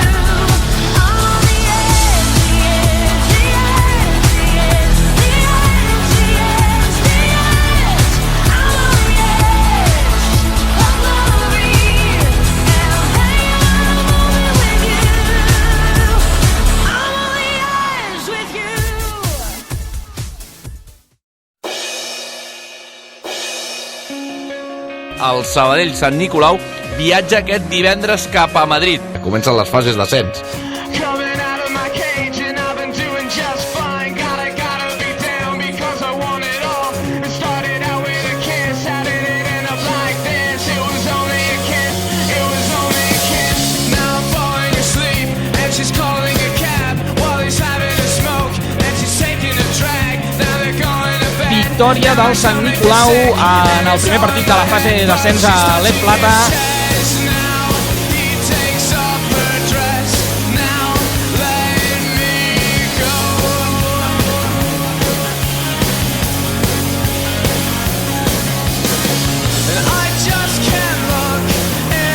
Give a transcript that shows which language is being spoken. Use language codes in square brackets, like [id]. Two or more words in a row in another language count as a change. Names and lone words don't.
[en] I'm on the edge, the edge, the edge, the edge, the edge, the edge, the edge. I'm on the edge of glory, and I'm hanging on the moment with you. I'm on the edge with you. [ca] El Sabadell Sant Nicolau viatja aquest divendres cap a Madrid. Comencen les fases d'ascens. [en] Coming out of my cage and I've been doing just fine. Gotta be down because I want it all. It started out with a kiss, how did it end up like this? It was only a kiss, it was only a kiss. Now I'm falling asleep and she's calling a cab while he's having a smoke and she's taking a drag. Now they're going to bed. [ca] Victòria del Sant Nicolau en el primer partit de la fase d'ascens a l'Ed Plata. [en] Now he takes off her dress. Now let me go. And I just can't look